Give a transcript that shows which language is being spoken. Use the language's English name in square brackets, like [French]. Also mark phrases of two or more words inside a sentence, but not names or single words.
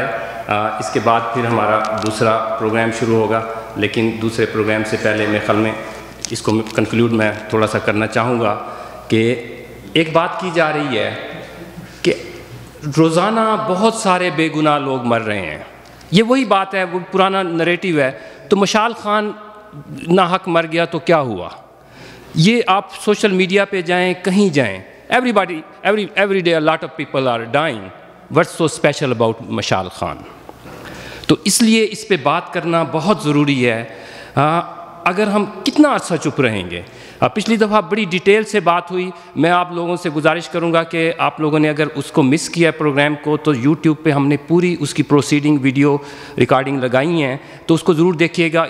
[Urdu] اس کے بعد پھر ہمارا دوسرا پروگرام شروع ہوگا، لیکن دوسرے پروگرام سے پہلے میرے خیال میں اس کو کنکلوڈ میں تھوڑا سا کرنا چاہوں گا کہ ایک بات کی جا رہی ہے کہ روزانہ بہت سارے بے گناہ لوگ مر رہے ہیں. یہ وہی بات ہے، وہ پرانا نریٹیو ہے. تو مشال خان ناحق مر گیا تو کیا ہوا؟ یہ آپ سوشل میڈیا پہ جائیں، کہیں جائیں، [English] every day a lot of people are dying. What's so special about مشال خان؟ [Urdu] تو اس لیے اس پہ بات کرنا بہت ضروری ہے. اگر ہم کتنا عرصہ چپ رہیں گے؟ پچھلی دفعہ بڑی ڈیٹیل سے بات ہوئی. میں آپ لوگوں سے گزارش کروں گا کہ آپ لوگوں نے اگر اس کو مس کیا پروگرام کو تو یوٹیوب پہ ہم نے پوری اس کی [English] proceeding video recording [Urdu] لگائی ہیں، تو اس کو ضرور دیکھیے گا.